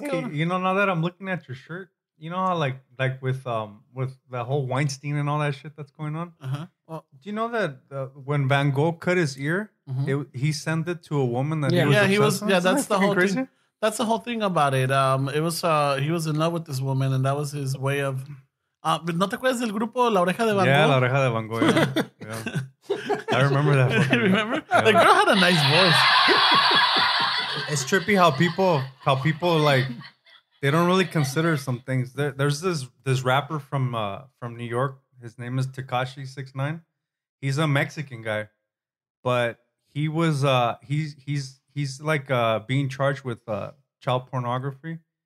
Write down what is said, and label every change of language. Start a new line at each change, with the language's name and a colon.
English: Hey, you know, now that I'm looking at your shirt, you know how like with the whole Weinstein and all that shit that's going on. Well, Do you know that when Van Gogh cut his ear, he sent it to a woman that he was. obsessed with? Yeah, Isn't that's that the whole fucking thing. That's the whole thing about it. It was he was in love with this woman, and that was his way of.
Spanish: ¿No te acuerdas del grupo La Oreja de Van Gogh?
English: Yeah,
Spanish: La Oreja de Van Gogh.
English: Yeah. I remember that. You remember? Yeah. The girl had a nice voice. It's trippy how people like they don't really consider some things. There's this rapper from New York. His name is Tekashi 6ix9ine. He's a Mexican guy, but he was he's like being charged with child pornography.